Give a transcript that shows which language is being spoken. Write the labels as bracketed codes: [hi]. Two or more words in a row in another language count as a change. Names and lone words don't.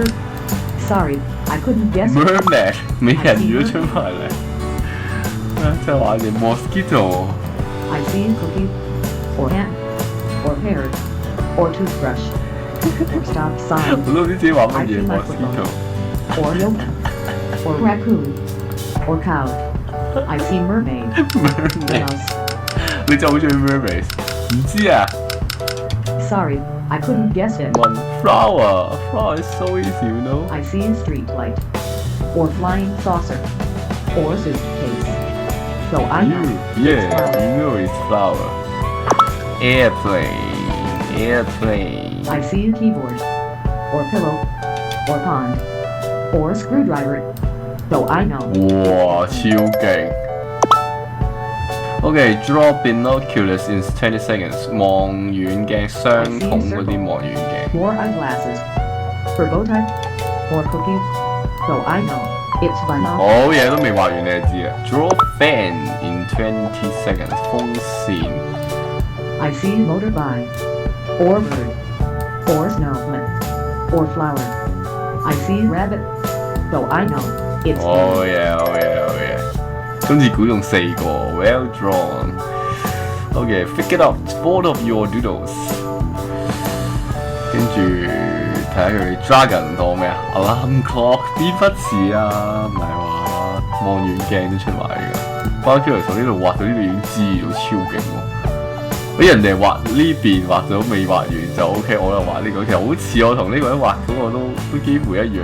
[en] Sorry, I couldn't guess. [yue] Merman 美人魚都出埋嚟。即係話你 mosquito。 [en] I see cookie or ant or parrot or toothbrush or stop sign [yue] 我都唔知自己畫乜 [en] I [yue] 嘢 [en] see mosquito。 or yolk or raccoon or cow. I see mermaid. Mermaid， Mouse. [yue] 你真係好中意 mermaid。唔知啊。 [en] Sorry, I couldn't guess it. One flower. Flower is so easy, you know. I see street light or flying saucer or suitcase. So I know Yeah, it's you know it's flower. Airplane. Airplane. I see keyboard or pillow or pond or screwdriver. So I know. [yue] 哇，超勁。 [en] OK，draw binoculars in 20 seconds。 [yue] 望遠鏡相同嗰啲望遠鏡。 [en] More eyeglasses for bow tie or cookie. So I know it's binoculars. [yue] 好嘢都未畫完你就知啊。 [en] Draw fan in 20 seconds。 [yue] 風扇。 [en] I see motorbike or bird or snowman or flower. I see rabbit. So I know it's [yue] 好嘢，好嘢，好嘢。今次估中4個 [en] ，well drawn。OK，figure out both of your doodles。 [yue] 跟住睇下佢 dragon 當咩啊 ？ [en] alarm clock [yue] 邊忽似啊？唔係話望遠鏡都出埋㗎。包括從呢度畫到呢度已經知道超勁喎。俾人哋畫呢邊畫咗未畫完就 OK，我又畫呢個，其實好似我同呢個人畫嗰個都幾乎一樣。